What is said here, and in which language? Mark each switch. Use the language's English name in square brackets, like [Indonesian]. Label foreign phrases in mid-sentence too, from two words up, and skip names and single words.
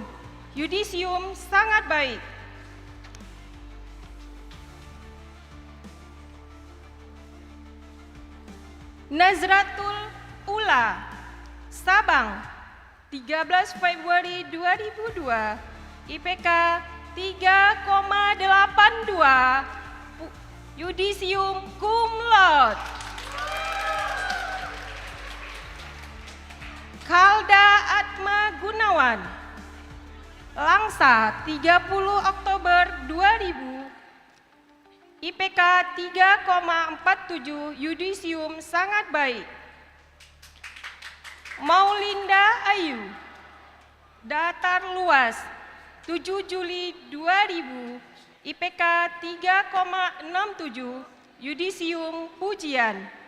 [Indonesian] Yudisium sangat baik. Nazratul Ula, Sabang, 13 Februari 2002, IPK 3,82, Yudisium [Latin] cum laude. [Indonesian] Kalda Atma Gunawan, Langsa, 30 Oktober 2000, IPK 3,47, Yudisium sangat baik. Maulinda Ayu, Datar Luas, 7 Juli 2000, IPK 3,67, Yudisium pujian.